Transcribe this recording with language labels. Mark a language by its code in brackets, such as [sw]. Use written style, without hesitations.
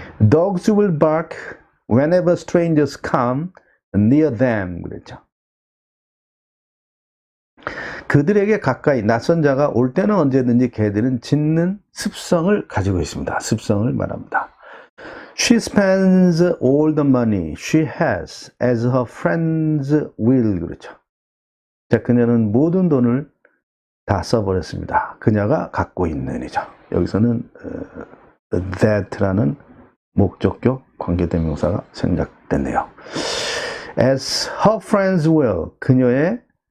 [en] Dogs will bark whenever strangers come near them. [ko] 그랬죠. 그들에게 가까이 낯선 자가 올 때는 언제든지 개들은 짖는 습성을 가지고 있습니다. 습성을 말합니다. [en] She spends all the money she has as her friends will. [ko] 그렇죠. 자, 그녀는 모든 돈을 다 써버렸습니다. 그녀가 갖고 있는 이죠. 여기서는 that라는 목적격 관계대명사가 생략됐네요. [en] As her friends will. [ko] 그녀의